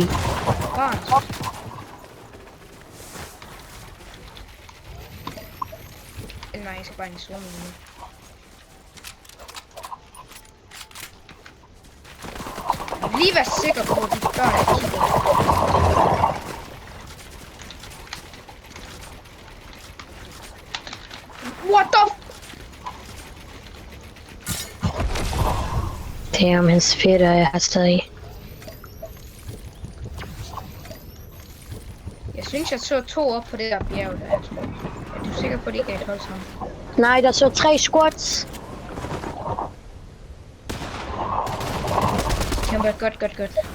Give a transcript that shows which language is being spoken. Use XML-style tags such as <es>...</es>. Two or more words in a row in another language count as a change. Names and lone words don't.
<da>Barn. Nej, jeg skal bare ind i stormen nu. Lige være sikker på, at de børn er kigget.</da> <en>What the Damn,</en> <da>hans fætter er her stadig. Jeg synes, jeg så 2 op på det der bjerg der. Er du sikker på, at det ikke er et hold sammen? Nej, der så 3 squats. Kæmper, godt.</da>